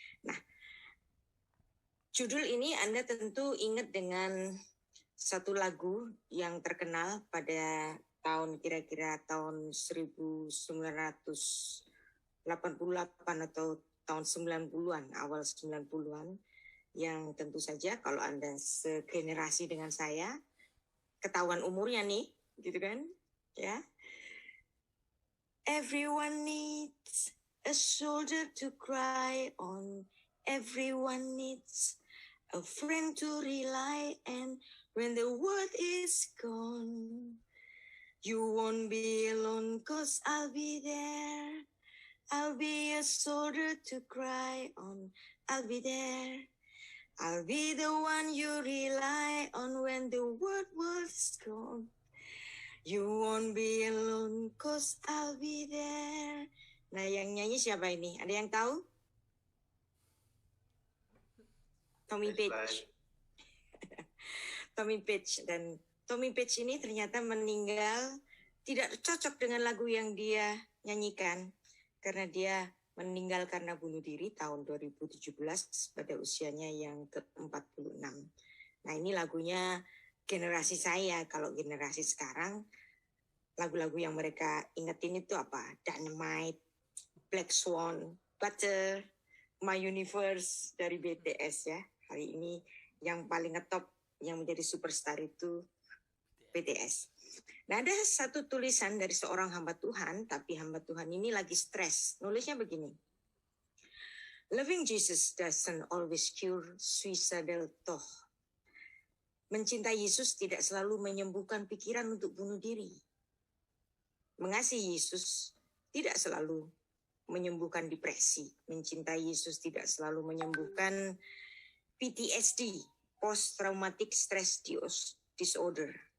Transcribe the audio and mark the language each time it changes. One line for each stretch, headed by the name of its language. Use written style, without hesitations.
Indonesian: Nah, judul ini Anda tentu ingat dengan satu lagu yang terkenal pada tahun kira-kira tahun 1988 atau tahun 90-an, awal 90-an, yang tentu saja kalau Anda segenerasi dengan saya, ketahuan umurnya nih, gitu kan, ya.
English: Everyone needs a shoulder to cry on. Everyone needs a friend to rely on. When the world is gone, you won't be alone, 'cause I'll be there. I'll be a shoulder to cry on. I'll be there. I'll be the one you rely on when the world was gone. You won't be alone, 'cause I'll be there.
Indonesian: Nah, yang nyanyi siapa ini? Ada yang tahu? Tommy Page. Tommy Page. Dan Tommy Page ini ternyata meninggal tidak cocok dengan lagu yang dia nyanyikan, karena dia meninggal karena bunuh diri tahun 2017 pada usianya yang ke-46. Nah, ini lagunya generasi saya. Kalau generasi sekarang, lagu-lagu yang mereka ingetin itu apa? Dynamite, Black Swan, Butter, My Universe dari BTS ya. Hari ini yang paling ngetop, yang menjadi superstar itu BTS. Nah, ada satu tulisan dari seorang hamba Tuhan, tapi hamba Tuhan ini lagi stres. Nulisnya begini.
English: Loving Jesus doesn't always cure suicidal thought.
Indonesian: Mencintai Yesus tidak selalu menyembuhkan pikiran untuk bunuh diri. Mengasihi Yesus tidak selalu menyembuhkan depresi. Mencintai Yesus tidak selalu menyembuhkan PTSD, Post Traumatic Stress Disorder.